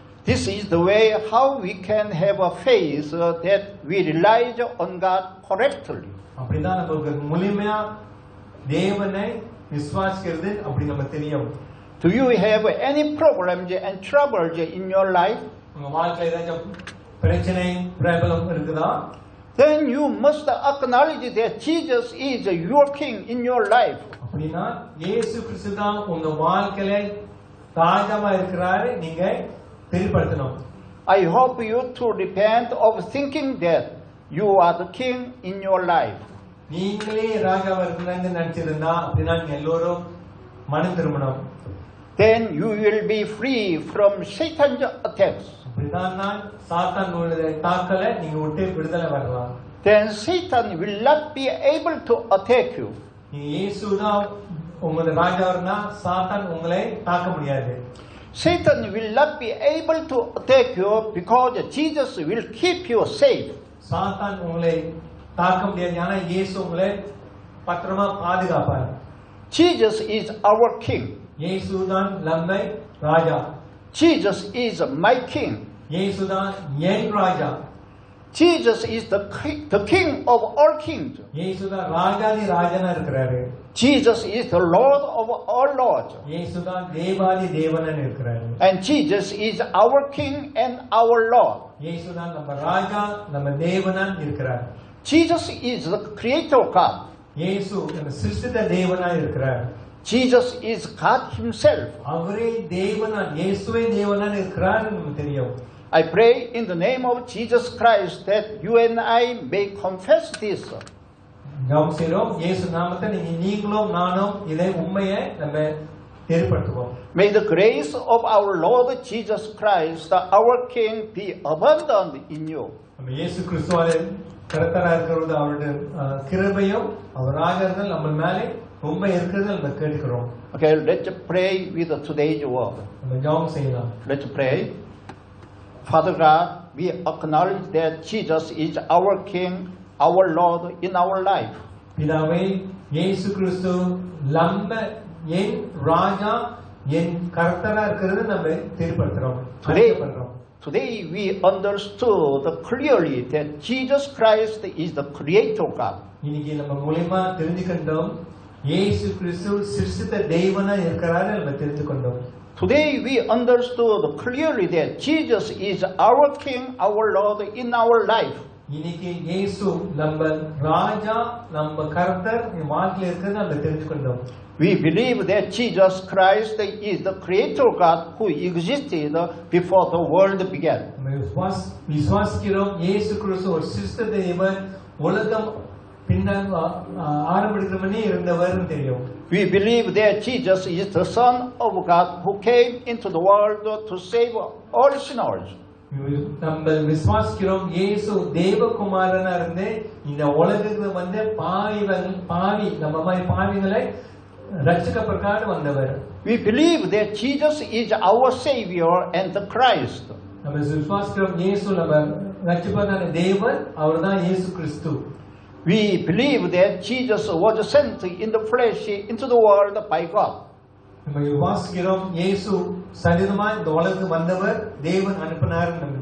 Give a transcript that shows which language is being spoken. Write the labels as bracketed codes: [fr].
[en] This is the way how we can have a faith that we rely on God correctly. [ta] அப்படிதான் நமக்கு முழுமையா தேவனை விசுவாசிக்கிறது அப்படி நம்ம தெரியும். [en] Do you have any problems and troubles in your life? [ta] உங்க வாழ்க்கையில ஏதாச்சும் பிரச்சனை ப்ராப்ளம் இருக்குதா? [en] Then you must acknowledge that Jesus is your king in your life. [ta] அப்படினா இயேசு கிறிஸ்து தான் உங்க வாழ்க்கையில ராஜாவா இருக்கிறாரு, நீங்க தெரியப்படுத்தணும். [en] I hope you to repent of thinking that you are the king in your life. [ta] நீங்களே ராஜாவா இருக்கணும்னு நினைச்சிருந்தா அப்படினா நீங்க எல்லாரும் மனம் திரும்பணும். [en] Then you will be free from Satan's attacks. [ta] அப்படிதான் சாத்தானுடைய தாக்கல நீங்க விட்டு விடுதலை வரலாம். [en] Then Satan will not be able to attack you. [ta] நீங்க இயேசுதான் உங்களுடைய ராஜாவா சாத்தான் உங்களை தாக்க முடியாது. [en] Satan will not be able to attack you because Jesus will keep you safe. [ta] சாத்தான் உங்களை தாக்க முடியாது, ஆனா இயேசு உங்களை பத்திரமா பாதுகாப்பார். [en] Jesus is our king. [ta] இயேசுதான் நம்மை ராஜா. [en] Jesus is my king. [ta] இயேசுதான் என் ராஜா. [en] Jesus is the king of all kings. [ta] இயேசுதான் ராஜாதி ராஜனா இருக்கிறாரு. [en] Jesus is the Lord of all lords. [ta] இயேசுதான் தேவாதி தேவனா இருக்கிறாரு. [en] And Jesus is our king and our Lord. [ta] இயேசுதான் நம்ம ராஜா, நம்ம தேவனா இருக்கிறார். [en] Jesus is the creator God. [ta] இயேசு நம்ம சிருஷ்டித்த தேவனா இருக்கிறார். [en] Jesus is God himself. [ta] அவரே தேவனா, இயேசுவே தேவனா இருக்கிறார் நமக்கு தெரியும். [en] I pray in the name of Jesus Christ that you and I may confess this. [ta] நாம் செய்றோம் இயேசு நாமத்தை நீங்களும் நானும் இதை உண்மையை நம்ம ஏற்படுத்துவோம். [en] May the grace of our Lord Jesus Christ, our King, be abundant in you. [ta] நம்ம இயேசு கிறிஸ்துவாலே கர்த்தரா இருக்கிறது அவருடைய கிருபையும் அவர் ராஜர்கள் நம்ம மேலே உண்மை இருக்கிறது நம்ம கேட்கிறோம். [en] Okay, let's pray with today's word. [ta] நம்ம ஜெபம் செய்யலாம். [en] Let's pray. Father God, we acknowledge that Jesus is our King, our Lord in our life. [ta] பிதாவே, இயேசு கிறிஸ்து நம்ம என் ராஜா, என் கர்த்தரா இருக்கிறது நம்ம தெரியப்படுத்துறோம். [en] Today we understood clearly that Jesus Christ is the creator God. [ta] இன்னைக்கு நம்ம மூலமா தெரிஞ்சுக்கிட்டோம் இயேசு கிறிஸ்து சிருஷ்டித்த தேவனா இருக்கிறாரு நம்ம தெரிஞ்சுக்கிட்டோம். [en] Today we understood clearly that Jesus is our King, our Lord in our life. [ta] இன்னைக்கு இயேசு நம்ம ராஜா நம்ம கர்த்தர் வாழ்க்கையில இருக்கிறது நம்ம தெரிஞ்சுக்கொண்டோம். [en] We believe that Jesus Christ is the creator God who existed before the world began. [ta] விசுவாசிக்கிறோம் இயேசு கிறிஸ்து ஒரு சிருஷ்ட தேவன், உலகம் பின்னால் ஆரம்பிக்கிற முன்னே இருந்தவர் தெரியும். [en] We believe that Jesus is the Son of God who came into the world to save all sinners. [ta] நம்ம விசுவாசிக்கிறோம் இயேசு தேவகுமாரனா இருந்து இந்த உலகத்துக்கு வந்து பாவி நம்ம மாதிரி பாவிகளை ரட்சிக்கப்படுறதுக்காக வந்தவர். [en] We believe that Jesus is our Savior and the Christ. [ta] நம்ம விசுவாசிக்கிறோம் இயேசு நம்ம ரட்சிப்பதான தேவன், அவர்தான் இயேசு கிறிஸ்து. [en] We believe that Jesus was sent in the flesh into the world by God. [ta] நம்ம விசுவாசிக்கிறோம் இயேசு சரீரமாய் இந்த உலகத்துக்கு வந்தவர், தேவன் அனுப்பினார்.